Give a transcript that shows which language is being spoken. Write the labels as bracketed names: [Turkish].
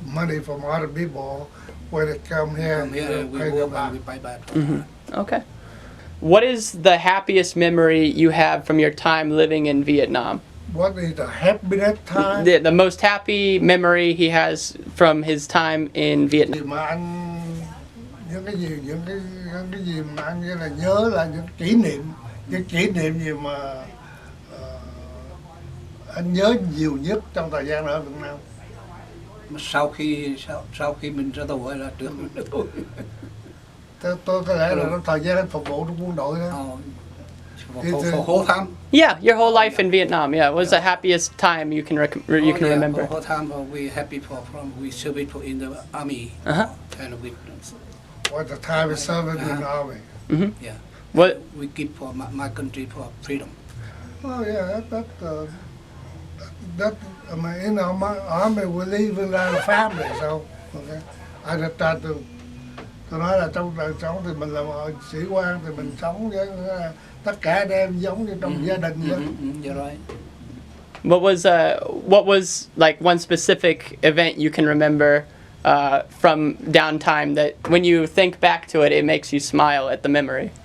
[English] money from other people when they come here. Come here and we pay work them back. and we pay back. Okay. What is the happiest memory you have from your time living in Vietnam? What is the happiness time? The most happy memory he has from his time in Vietnam. [Vietnamese] Thì mà anh những cái gì mà anh như là nhớ là những kỷ niệm gì mà anh nhớ nhiều nhất trong thời gian ở Việt Nam. Mà sau khi mình ra tù hay là trước mình ra tù? Tôi có lẽ là trong thời gian anh phục vụ trong quân đội đó. [English] For whole time. Yeah, your whole life in Vietnam. Yeah, what was the happiest time you can remember? For whole time we happy we served for in the army. Uh-huh. And we What the time is serving in the army. yeah. What? We give for my country for freedom. Oh yeah, that I mean, you know, my army we live in a family, so okay. I just try to [Vietnamese] tôi nói là trong đời sống thì mình là một sĩ quan thì mình sống với tất cả anh em giống như trong gia đình vậy. [English] You're right. What was like one specific event you can remember from downtime that when you think back to it, it makes you smile at the memory?